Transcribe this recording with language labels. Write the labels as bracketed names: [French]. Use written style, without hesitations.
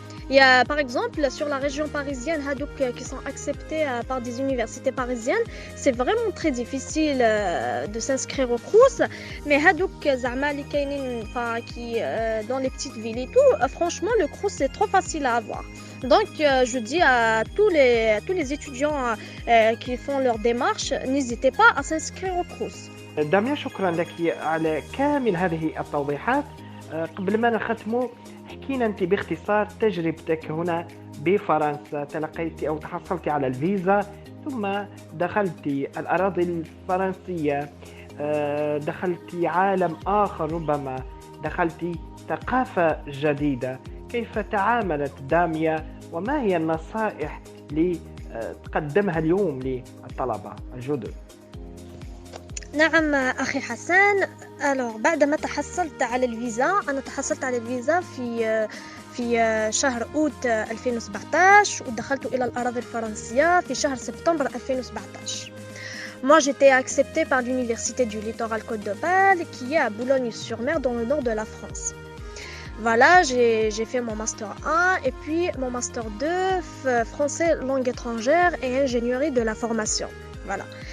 [French] Il y a par exemple sur la région parisienne, qui sont acceptés par des universités parisiennes, c'est vraiment très difficile de s'inscrire au Crous. Mais qui dans les petites villes et tout, franchement, le Crous c'est trop facile à avoir. Donc, je dis à tous les étudiants qui font leur démarche, n'hésitez pas à s'inscrire au Crous. [Arabic] داميا شكرا لك على كامل هذه التوضيحات. قبل ما نختم، حكينا أنت باختصار تجربتك هنا بفرنسا. تلقيت أو تحصلت على الفيزا، ثم دخلت الأراضي الفرنسية، دخلت عالم آخر، ربما دخلت ثقافة جديدة. كيف تعاملت داميا، وما هي النصائح اللي تقدمها اليوم للطلبة الجدد؟ نعم أخي حسان، بعدما تحصلت على الفيزا، أنا تحصلت على الفيزا في شهر أوت 2017 ودخلت إلى الأراضي الفرنسية في شهر سبتمبر 2017. [French] Moi, j'étais acceptée par l'université du littoral Côte d'Opale, qui est à Boulogne-sur-Mer, dans le nord de la France. Voilà, j'ai fait mon master 1 et puis mon master 2, français langue étrangère et ingénierie de la formation. Voilà.